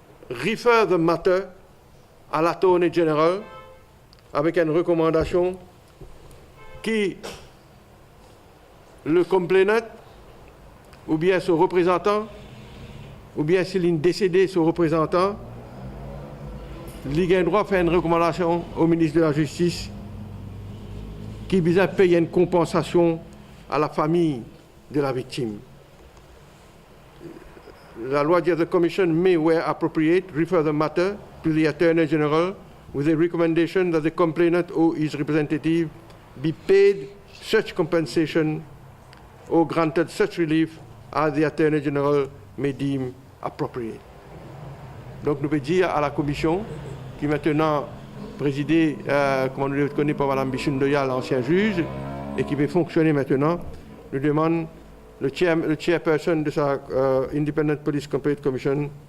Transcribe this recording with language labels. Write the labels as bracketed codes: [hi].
[en] refer the matter [fr] à l'Attorney General avec une recommandation qui le complainant ou bien son représentant ou bien s'il est décédé son représentant, il a droit de faire une recommandation au ministre de la Justice qui vise à payer une compensation à la famille de la victime. La loi dit [en] the Commission may, where appropriate, refer the matter to the Attorney General with a recommendation that the complainant or his representative be paid such compensation or granted such relief as the Attorney General may deem appropriate. [fr] Donc nous pouvons dire à la Commission, qui est maintenant présidée, comme on le connaît par Mme Bichundoya, l'ancien juge, et qui peut fonctionner maintenant, nous demande le chairperson de sa Independent Police Complaint Commission